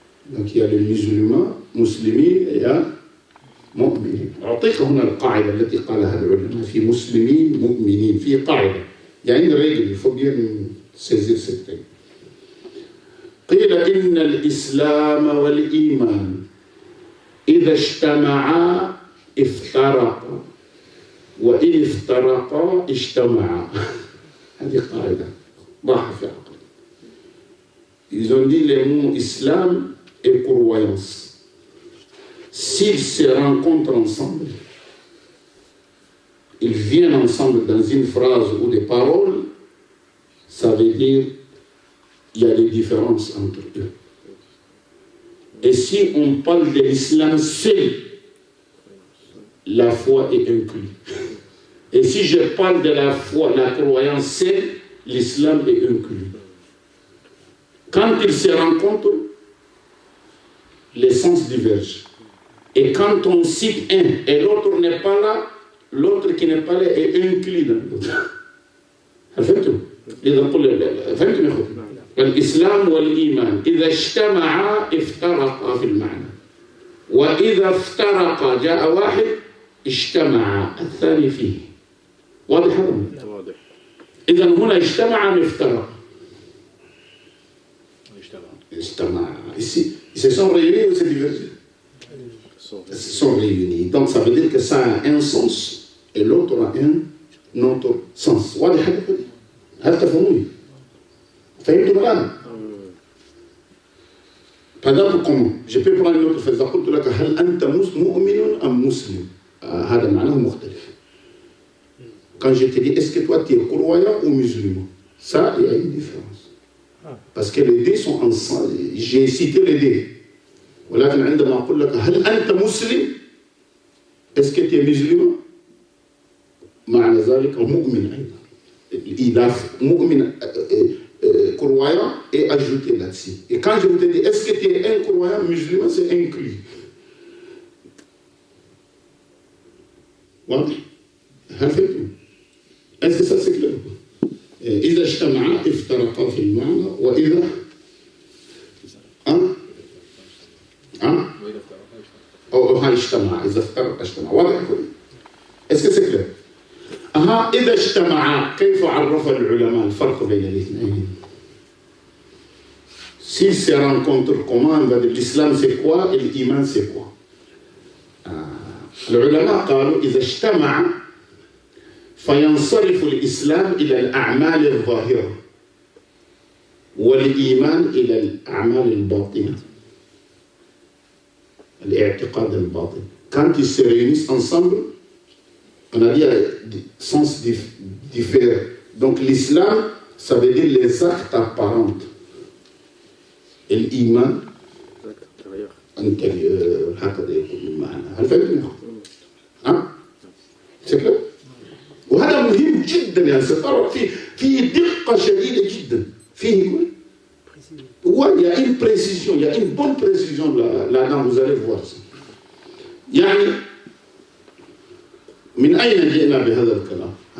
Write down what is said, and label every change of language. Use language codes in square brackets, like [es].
[fr] Donc il y a les musulmans, مسلمين, et il y a مؤمنين. [ar] أعطيك هنا القاعدة التي قالها العلماء في مسلمين مؤمنين. في قاعدة, [fr] il y a une règle, il faut bien saisir cette règle. [ar] قيل إن الإسلام والإيمان إذا اجتمعا افترقا وإن افترقا اجتمعا. هذه قاعدة ضاع في عقل. [fr] Ils ont dit les mots islam et croyance. S'ils se rencontrent ensemble, ils viennent ensemble dans une phrase ou des paroles, ça veut dire il y a des différences entre eux. Et si on parle de l'islam seul, la foi est inclue. Et si je parle de la foi, la croyance seule, l'islam est inclus. Quand ils se rencontrent, les sens divergent. Et quand on cite un et l'autre n'est pas là, l'autre qui n'est pas là est inclus dans l'autre. [ar] فهمتوا؟ إذا قلنا فهمتوا يا أخوتي؟ الإسلام والإيمان إذا اجتمعا افترقا في المعنى، وإذا افترقا جاء واحد اجتمع الثاني فيه. واضح هذا؟ واضح. إذا هنا اجتمع افترق. اجتمع. [fr] Ici, ils se sont réunis ou se divergés? Ils se sont réunis. Donc ça veut dire que ça a un sens et l'autre a un autre sens. [ar] واضح هذا؟ هل تفهموني؟ فهمتوا الآن؟ فهذا [fr] comment? Je peux prendre une autre phrase. [ar] قلت لك هل أنت مؤمن أم مسلم؟ هذا معناه مختلف. [fr] Quand je te dis est-ce que toi tu es croyant ou musulman? Ça, il y a une différence. Parce que les deux sont ensemble. J'ai cité les deux. [ar] ولكن عندما أقول لك هل أنت مسلم؟ [fr] est-ce que tu es musulman? [ar] معنى ذلك مؤمن أيضا. [fr] Il a mu'min, croyant et ajouté là-dessus. Et quand je vous dis, est-ce que tu es un croyant musulman, c'est inclus. [ar] واضح؟ هل فهمتم؟ [fr] est-ce que ça c'est clair? [ar] إذا اجتمعا افترقا في المعنى وإذا أو اجتمعا إذا افترقا اجتمعا. واضح؟ [fr] est-ce que c'est clair? [ar] إذا اجتمعا كيف عرف العلماء الفرق بين الاثنين؟ [fr] S'ils se rencontrent, comment on va dire l'islam c'est quoi et l'iman c'est quoi? [ar] العلماء قالوا إذا اجتمع فينصرف الإسلام إلى الأعمال الظاهرة والإيمان إلى الأعمال الباطنة، الاعتقاد الباطن. [fr] Quand ils se réunissent ensemble, on a dit des sens différents. Donc l'islam, ça veut dire les actes apparents. Et l'iman, intérieur, [ar] هكذا يكون المعنى. هل فهمتني؟ [fr] C'est clair؟ [ar] وهذا مهم جدا يا سيدي، في دقة شديدة جدا. فيه [fr] il y a une précision, il y a une bonne précision là-dedans, vous allez voir ça. [ar] يعني من أين جئنا بهذا الكلام؟